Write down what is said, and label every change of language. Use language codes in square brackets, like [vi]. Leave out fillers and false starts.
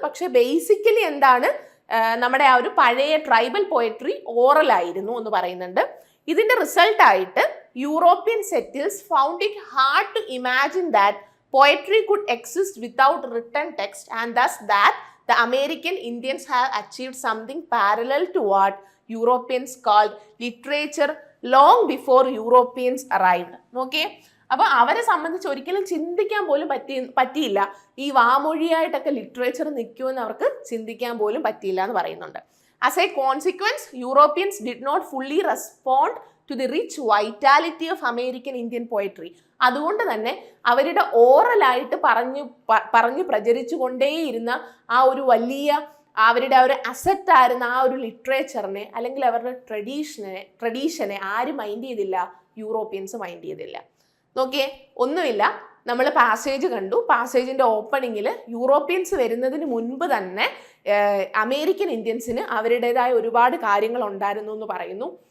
[ml] പക്ഷേ ബേസിക്കലി എന്താണ്, നമ്മുടെ ആ ഒരു പഴയ ട്രൈബൽ പോയട്രി ഓറൽ ആയിരുന്നു എന്ന് പറയുന്നുണ്ട്. ഇതിന്റെ റിസൾട്ടായിട്ട് [en] European settlers found it hard to imagine that poetry could exist without written text, and thus that the American Indians have achieved something parallel to what Europeans called literature long before Europeans arrived. Okay, [ml] അപ്പൊ അവരെ സംബന്ധിച്ച് ഒരിക്കലും ചിന്തിക്കാൻ പോലും പറ്റിയില്ല ഈ വാമൊഴിയായിട്ടൊക്കെ literature നിൽക്കുമെന്ന് അവർക്ക് ചിന്തിക്കാൻ പോലും പറ്റിയില്ല എന്ന് പറയുന്നുണ്ട്. [en] As a consequence, Europeans did not fully respond to the rich vitality of American Indian poetry. [ml] അതുകൊണ്ട് തന്നെ അവരുടെ ഓറലായിട്ട് പറഞ്ഞു പ്രചരിച്ചു കൊണ്ടേയിരുന്ന ആ ഒരു വലിയ അവരുടെ ഒരു അസറ്റ് ആയിരുന്ന ആ ഒരു ലിറ്ററേച്ചറിനെ അല്ലെങ്കിൽ അവരുടെ ട്രഡീഷനെ ആരും മൈൻഡ് ചെയ്തില്ല, യൂറോപ്യൻസ് മൈൻഡ് ചെയ്തില്ല. നോക്കിയേ, ഒന്നുമില്ല, നമ്മൾ പാസേജ് കണ്ടു. പാസേജിന്റെ ഓപ്പണിങ്ങിൽ യൂറോപ്യൻസ് വരുന്നതിന് മുൻപ് തന്നെ അമേരിക്കൻ ഇന്ത്യൻസിന് അവരുടേതായ ഒരുപാട് കാര്യങ്ങൾ ഉണ്ടായിരുന്നു എന്ന് പറയുന്നു.